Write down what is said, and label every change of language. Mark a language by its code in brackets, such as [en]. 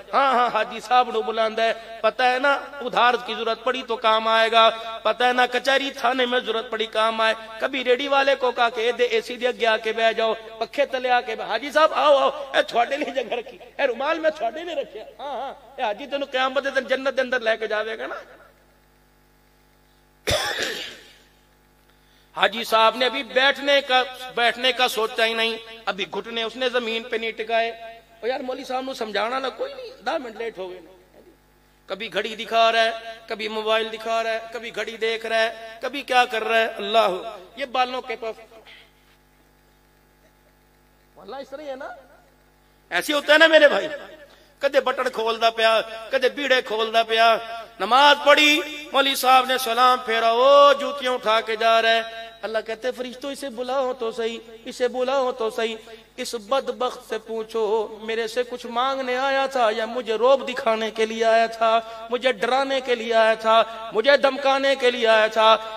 [ur] ہاں ہاں [pa] حاجی صاحب نو بلاندا ہے. [ur] پتہ ہے نا ادھار کی ضرورت پڑی تو کام آئے گا، پتہ ہے نا کچہری تھانے میں ضرورت پڑی کام آئے. کبھی ریڈی والے کو کہا کہ ادھر اے سی دے اگے آ کے بیٹھ جاؤ، پکھے تلے آ کے حاجی صاحب آؤ آؤ، [pa] اے تھوڑے لیے جگہ رکھی، اے رومال میں تھوڑے لیے رکھیا. ہاں ہاں اے حاجی تینوں قیامت دے دن جنت دے اندر لے کے جاوے گا نا. [ur] حاجی صاحب نے ابھی بیٹھنے کا سوچا ہی نہیں، ابھی گھٹنے اس نے زمین پہ نہیں ٹکائے. اور یار مولوی صاحب نے سمجھانا نہ کوئی نہیں، 10 منٹ لیٹ ہو گئے. کبھی گھڑی دکھا رہا ہے، کبھی موبائل دکھا رہا ہے، کبھی گھڑی دیکھ رہا ہے، کبھی کیا کر رہا ہے. اللہ یہ بالوں کے پاس واللہ اس طرح ہے نا، ایسے ہوتا ہے نا میرے بھائی. [pa] کدے بٹن کھولدا پیا، کدے بیڑے کھولدا پیا. [ur] نماز پڑھی، مولوی صاحب نے سلام پھیرا، وہ جوتیاں اٹھا کے جا رہا ہے. اللہ کہتے فرشتوں اسے بلاؤ تو صحیح، اسے بلاؤ تو صحیح. اس بدبخت سے پوچھو میرے سے کچھ مانگنے آیا تھا یا مجھے روب دکھانے کے لیے آیا تھا، مجھے ڈرانے کے لیے آیا تھا، مجھے دھمکانے کے لیے آیا تھا.